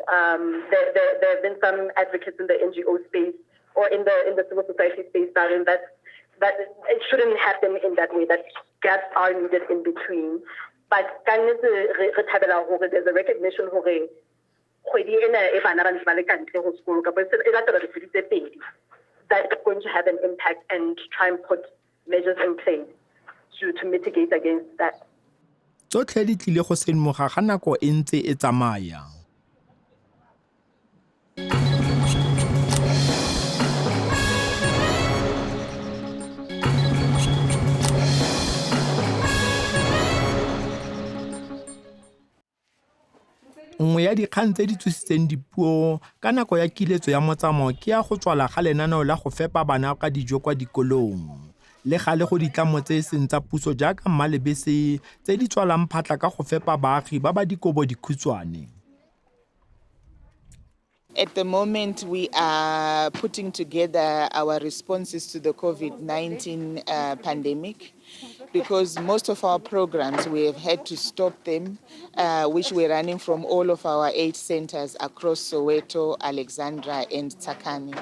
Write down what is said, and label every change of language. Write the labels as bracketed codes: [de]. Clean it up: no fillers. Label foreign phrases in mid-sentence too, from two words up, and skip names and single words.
[en] There have been some advocates in the NGO space or in the civil society space that it shouldn't happen in that way, that gaps are needed in between. But there's a recognition that is going to have an impact and try and put measures in place to mitigate against that. [tn] Tsotlhe di tlile go senmoga ga nako e ntse e tsamaya. Nngwe ya dikgang tse di tsositseng dipuo ka nako ya kiletso ya motsamao ke ya go tswala ga lenaneo la go fepa bana ka dijo kwa dikolong. Le gale go ditlamo tse seng tsa puso jaaka mmalebese tse di tswalang phatla ka go fepa baagi ba ba dikobo dikhutshwane. [en] At the moment, we are putting together our responses to the COVID-19 pandemic, because most of our programs, we have had to stop them, which we're running from all of our 8 centers across Soweto, Alexandra, and Tsakani.